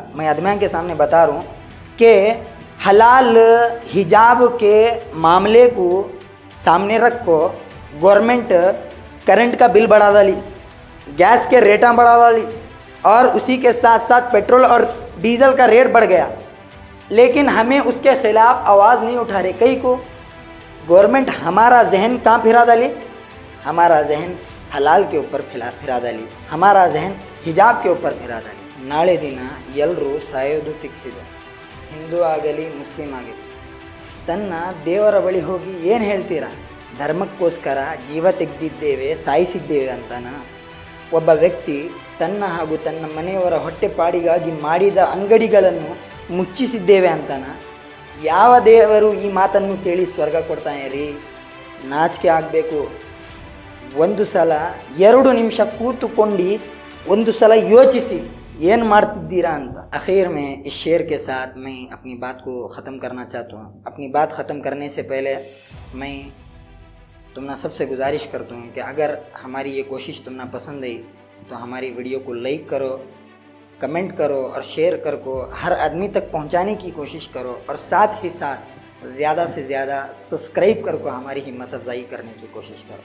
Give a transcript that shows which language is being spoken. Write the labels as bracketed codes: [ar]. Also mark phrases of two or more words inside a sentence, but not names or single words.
[hi] मैं आदमियों के सामने बता रहा हूँ कि हलाल हिजाब के मामले को सामने रख को गवर्नमेंट करंट का बिल बढ़ा डाली, गैस के रेटा बढ़ा डाली और उसी के साथ साथ पेट्रोल और डीजल का रेट बढ़ गया, लेकिन हमें उसके ख़िलाफ़ आवाज़ नहीं उठा रहे। कई को गवर्नमेंट हमारा जहन कहाँ फिरा डाली? हमारा जहन हलाल के ऊपर फिरा डाली, हमारा जहन हिजाब के ऊपर फिरा डाली। [kn] नाಳೆ ದಿನ ಎಲ್ಲರೂ ಸಾಯೋದು ಫಿಕ್ಸ್ ಇದೆ. ಹಿಂದೂ ಆಗಲಿ ಮುಸ್ಲಿಂ ಆಗಲಿ ತನ್ನ ದೇವರ ಬಳಿ ಹೋಗಿ ಏನು ಹೇಳ್ತೀರಾ? ಧರ್ಮಕ್ಕೋಸ್ಕರ ಜೀವ ತೆಗೆದಿದ್ದೇವೆ, ಸಾಯಿಸಿದ್ದೇವೆ ಅಂತನ? ಒಬ್ಬ ವ್ಯಕ್ತಿ ತನ್ನ ಹಾಗೂ ತನ್ನ ಮನೆಯವರ ಹೊಟ್ಟೆಪಾಡಿಗಾಗಿ ಮಾಡಿದ ಅಂಗಡಿಗಳನ್ನು ಮುಚ್ಚಿಸಿದ್ದೇವೆ ಅಂತನ? ಯಾವ ದೇವರು ಈ ಮಾತನ್ನು ಕೇಳಿ ಸ್ವರ್ಗ ಕೊಡ್ತಾನೆ ರೀ? ನಾಚಿಕೆ ಆಗಬೇಕು. ಒಂದು ಸಲ 2 ನಿಮಿಷ ಕೂತುಕೊಂಡು ಒಂದು ಸಲ ಯೋಚಿಸಿ ಏನು ಮಾಡ್ತಿದ್ದೀರಾ ಅಂತ. [hi] आखिर में इस शेर के साथ मैं अपनी बात को ख़त्म करना चाहता हूँ। अपनी बात ख़त्म करने से पहले मैं तुमने सबसे गुजारिश करता हूँ कि अगर हमारी ये कोशिश तुमने पसंद आई तो हमारी वीडियो को लाइक करो, कमेंट करो और शेयर कर को हर आदमी तक पहुँचाने की कोशिश करो, और साथ ही साथ ज़्यादा से ज़्यादा सब्सक्राइब कर को हमारी हिम्मत अफजाई करने की कोशिश करो।